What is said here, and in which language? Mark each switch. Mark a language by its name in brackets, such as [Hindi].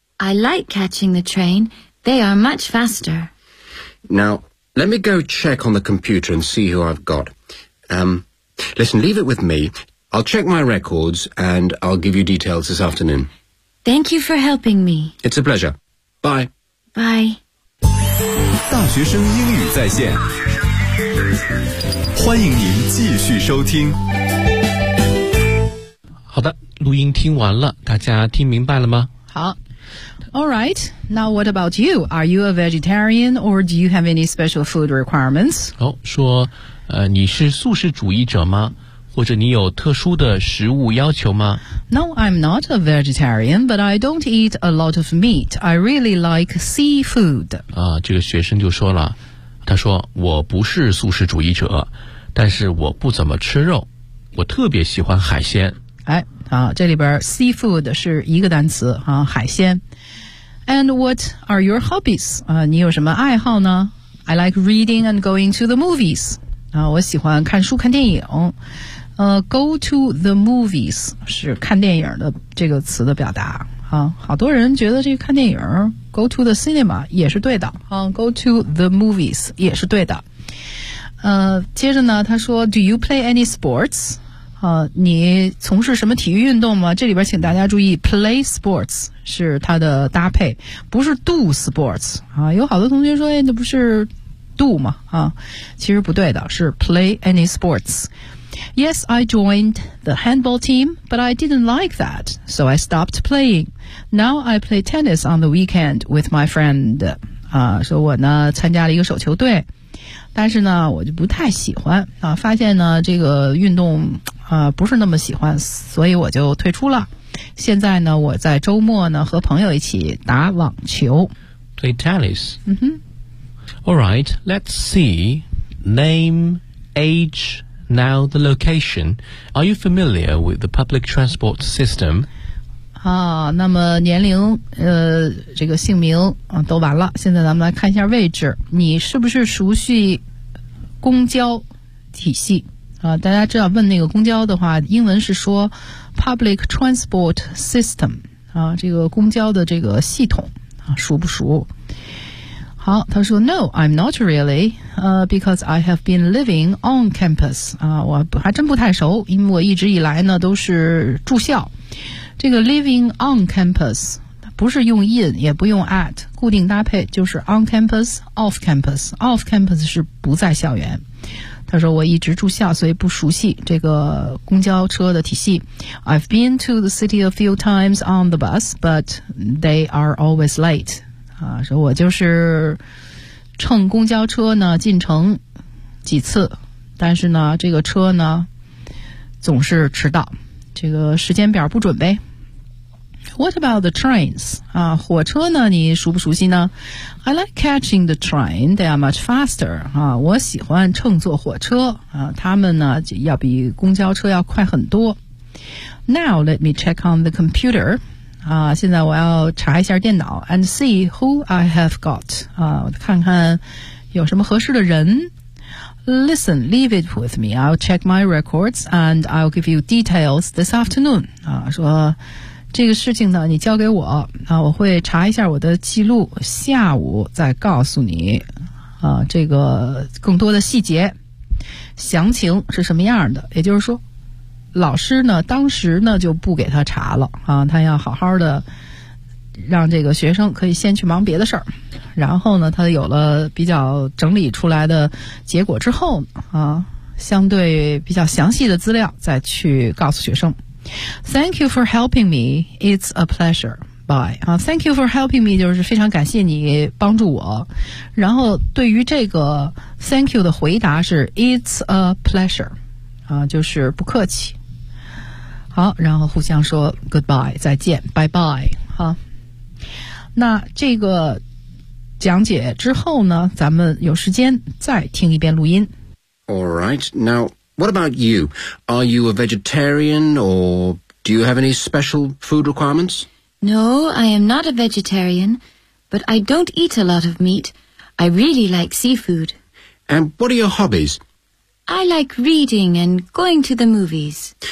[English] I like catching the train. They are much faster. Now, let me go check on the computer and see who I've got. Listen, leave it with me. I'll check my records and I'll give you details this afternoon. Thank you for helping me. It's a pleasure. Bye. Bye. [Chinese] 大学生英语在线，欢迎您继续收听。好的，录音听完了，大家听明白了吗？好。 [English] All right, now what about you? Are you a vegetarian or do you have any special food requirements? [Chinese] 哦，说，你是素食主义者吗？或者你有特殊的食物要求吗？ [English] No, I'm not a vegetarian, but I don't eat a lot of meat. I really like seafood. [Chinese] 啊，这个学生就说了，他说，我不是素食主义者，但是我不怎么吃肉，我特别喜欢海鲜。哎，好，这里边 seafood 是一个单词啊，海鲜。 [English] And what are your hobbies? [Chinese] 啊，你有什么爱好呢？ [English] I like reading and going to the movies. [Chinese] 啊，我喜欢看书看电影。 [English] Go to the movies [Chinese] 是看电影的这个词的表达啊，好多人觉得这个看电影 [English] go to the cinema [Chinese] 也是对的啊， [English] go to the movies [Chinese] 也是对的。接着呢，他说 [English] Do you play any sports？ [Chinese] 你从事什么体育运动吗？这里边请大家注意 [English] play sports [Chinese] 是它的搭配，不是 [English] do sports [Chinese] 啊。有好多同学说，哎，那不是 do 吗？啊，其实不对的，是 [English] play any sports。 Yes, I joined the handball team, but I didn't like that, so I stopped playing. Now I play tennis on the weekend with my friend. [Chinese] 啊，说我呢参加了一个手球队，但是呢我就不太喜欢啊，发现呢这个运动啊不是那么喜欢，所以我就退出了。现在呢我在周末呢和朋友一起打网球。 [English] Play tennis. 嗯哼。 All right, let's see. Name, age. Now the location. Are you familiar with the public transport system? [Chinese] 啊，那么年龄，这个姓名啊，都完了。现在咱们来看一下位置。你是不是熟悉公交体系？啊，大家知道问那个公交的话，英文是说 [English] public transport system [Chinese] 啊，这个公交的这个系统啊，熟不熟？好，他说 [English] No, I'm not really, because I have been living on campus. [Chinese] 啊，我还真不太熟，因为我一直以来呢都是住校。这个 [English] living on campus [Chinese] 不是用 in 也不用 at， 固定搭配就是 [English] on campus, off campus. Off campus [Chinese] 是不在校园。他说我一直住校，所以不熟悉这个公交车的体系。 [English] I've been to the city a few times on the bus, but they are always late. [Chinese] 啊，说我就是乘公交车呢进城几次，但是呢这个车呢总是迟到，这个时间表不准呗。 [English] What about the trains? [Chinese] 啊，火车呢你熟不熟悉呢？ [English] I like catching the train, they are much faster. [Chinese] 啊，我喜欢乘坐火车啊，他们呢就要比公交车要快很多。 [English] Now let me check on the computer. [Chinese] 啊，现在我要查一下电脑 [English] and see who I have got [Chinese] 啊，看看有什么合适的人。 [English] Listen, leave it with me. I'll check my records and I'll give you details this afternoon. [Chinese] 啊，说这个事情呢，你交给我啊，我会查一下我的记录，下午再告诉你啊，这个更多的细节、详情是什么样的，也就是说。老师呢当时呢就不给他查了啊，他要好好的让这个学生可以先去忙别的事儿，然后呢他有了比较整理出来的结果之后啊，相对比较详细的资料再去告诉学生。 [English] Thank you for helping me, it's a pleasure, bye. Thank you for helping me [Chinese] 就是非常感谢你帮助我，然后对于这个 thank you 的回答是 [English] it's a pleasure [Chinese] 啊，就是不客气。好，然后互相说 goodbye 再见 bye bye 哈。那这个讲解之后呢，咱们有时间再听一遍录音。 [English] All right, now what about you? Are you a vegetarian or do you have any special food requirements? No, I am not a vegetarian, but I don't eat a lot of meat. I really like seafood. And what are your hobbies? I like reading and going to the movies.